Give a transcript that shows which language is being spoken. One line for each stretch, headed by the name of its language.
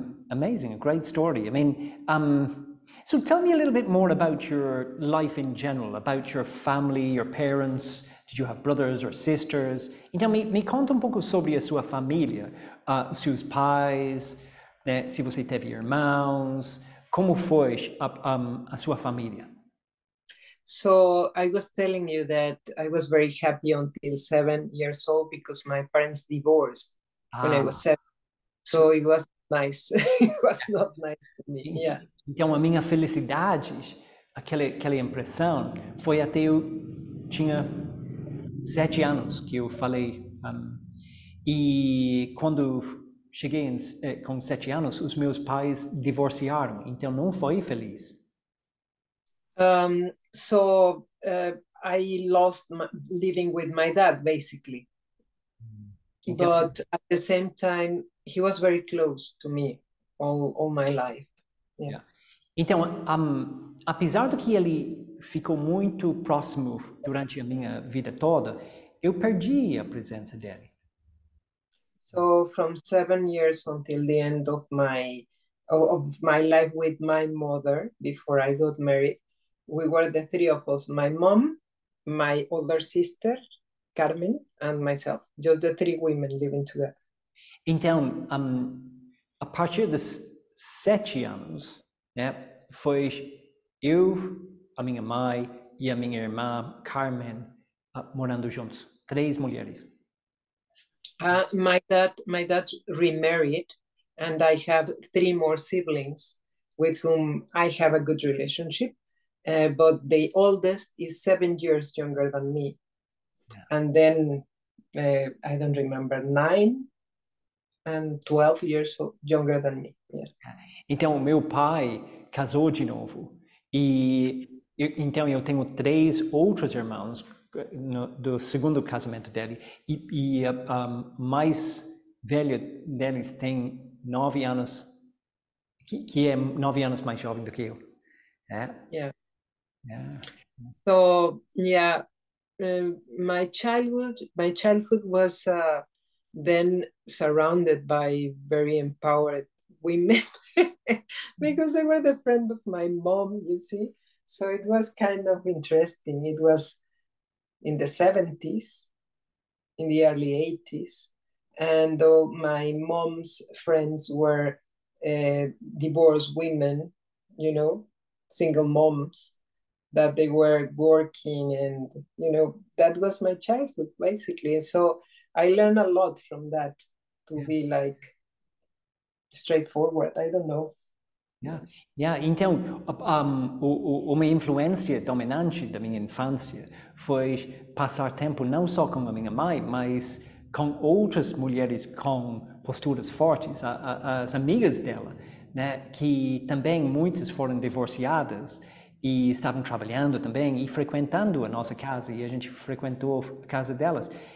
English: Amazing, a great story. I mean, so tell me a little bit more about your life in general, about your family, your parents. Did you have brothers or sisters?
Portuguese: Então, me conta um pouco sobre a sua família, seus pais, né, se você teve irmãos, como foi a sua família?
English: So I was telling you that I was very happy until 7 years old because my parents divorced when I was 7. So it was nice. It was not nice to me. Yeah.
Portuguese: Então a minha felicidade, aquela impressão, foi até eu tinha 7 anos que eu falei. E quando cheguei com 7 anos, os meus pais divorciaram. Então não foi feliz.
English: So I lost living with my dad, basically. But at the same time, he was very close to me all my life. Yeah.
Portuguese: Então, apesar de que ele ficou muito próximo durante a minha vida toda, eu perdi a presença dele.
English: So from 7 years until the end of my life with my mother, before I got married, we were the three of us: my mom, my older sister, Carmen, and myself. Just the three women living together.
Portuguese: Então, a partir dos 7 anos, né, foi eu, a minha mãe e a minha irmã Carmen morando juntos, 3 mulheres.
English: My dad remarried, and I have 3 more siblings with whom I have a good relationship. But the oldest is 7 years younger than me. Yeah. And then I don't remember, 9 and 12 years younger than me. Yeah.
Portuguese: Então, meu pai casou de novo. Então, eu tenho 3 outros irmãos do segundo casamento dele. E a mais velha deles tem 9 anos, que é 9 anos mais jovem do que eu.
English: Yeah. So, yeah, my childhood was then surrounded by very empowered women because they were the friend of my mom, you see. So it was kind of interesting. It was in the 70s, in the early 80s, and though my mom's friends were divorced women, you know, single moms, that they were working, and that was my childhood basically. So I learned a lot from that, to be like straightforward. I don't know.
Portuguese: Então, uma influência dominante da minha infância foi passar tempo não só com a minha mãe, mas com outras mulheres com posturas fortes, as amigas dela, né, que também muitas foram divorciadas e estavam trabalhando também e frequentando a nossa casa, e a gente frequentou a casa delas.